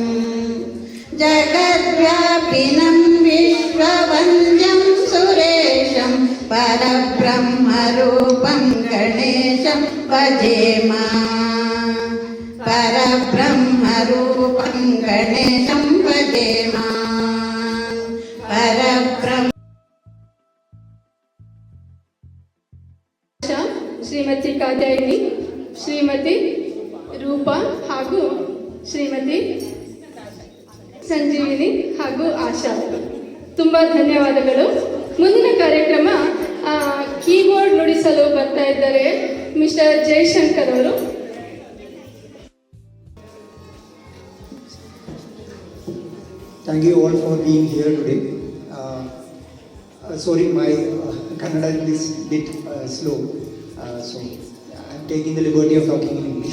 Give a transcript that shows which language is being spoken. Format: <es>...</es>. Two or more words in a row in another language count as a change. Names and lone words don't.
<sa>जगद्व्यापिनं विश्ववन्द्यं सुरेशं परब्रह्मरूपं गणेशं भजेमा. परब्रह्मरूपं गणेशं भजेमा. परब्रह्म</sa> <kn>ಶ್ರೀಮತಿ ಕಾತ್ಯಾಯಿನಿ, ಶ್ರೀಮತಿ ರೂಪಾ ಹಾಗೂ ಶ್ರೀಮತಿ ಸಂಜೀವಿನಿ ಹಾಗೂ ಆಶಾ, ತುಂಬ ಧನ್ಯವಾದಗಳು. ಮುಂದಿನ ಕಾರ್ಯಕ್ರಮ ಕೀಬೋರ್ಡ್ ನುಡಿಸಲು ಬರ್ತಾ ಇದ್ದಾರೆ ಮಿಸ್ಟರ್ ಜಯಶಂಕರ್ ಅವರು.</kn> <en>Thank you all for being here today. Sorry, my Kannada is a bit slow, so I'm taking the liberty of talking in English.</en>